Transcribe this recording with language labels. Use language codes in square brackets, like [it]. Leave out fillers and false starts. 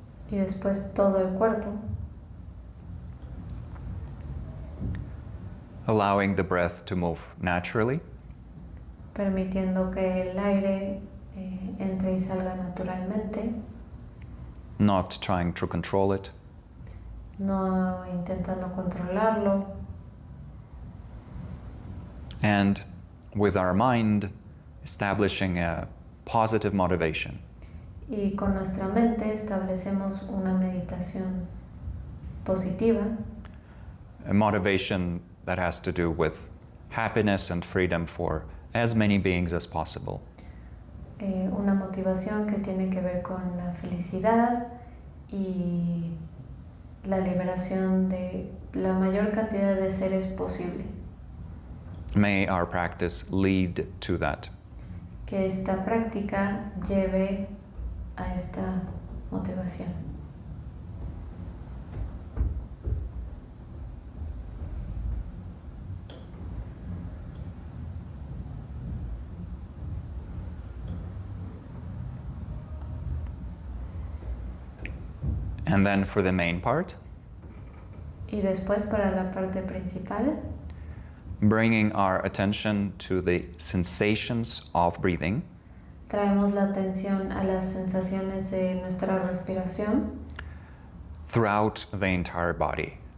[es] y después todo el cuerpo, [en] Allowing the breath to move naturally, [es] permitiendo que el aire entre y salga naturalmente, [en] not trying to control it, [es] no intentando controlarlo, [en] and with our mind establishing a positive motivation. [es] y con nuestra mente establecemos una meditación positiva, [en] A motivation that has to do with happiness and freedom for as many beings as possible. [es] Una motivación que tiene que ver con la felicidad y la liberación de la mayor cantidad de seres posible. [en] May our practice lead to that. [es] Que esta práctica lleve a esta motivación. [en] And then for the main part, [es] Y después para la parte principal, [en] bringing our attention to the sensations of breathing, [es] traemos la atención a las sensaciones de nuestra respiración [en] throughout the entire body.